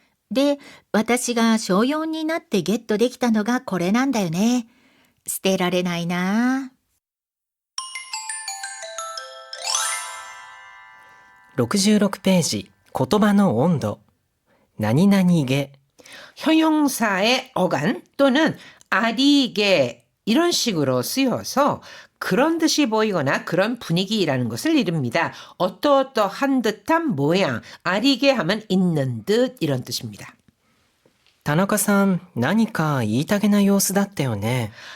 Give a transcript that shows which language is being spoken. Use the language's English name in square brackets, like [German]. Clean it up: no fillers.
[Japanese] で、私が小4になってゲットできたのがこれなんだよね。捨てられないな。 66ページ言葉の温度何々게 [Korean] 형용사의 어간 또는 아리게 이런 식으로 쓰여서 그런 듯이 보이거나 그런 분위기라는 것을 이릅니다. 어떠어떠한 듯한 모양, 아리게 하면 있는 듯 이런 뜻입니다. [Japanese] 田中さん、何か言いたげな様子だったよね。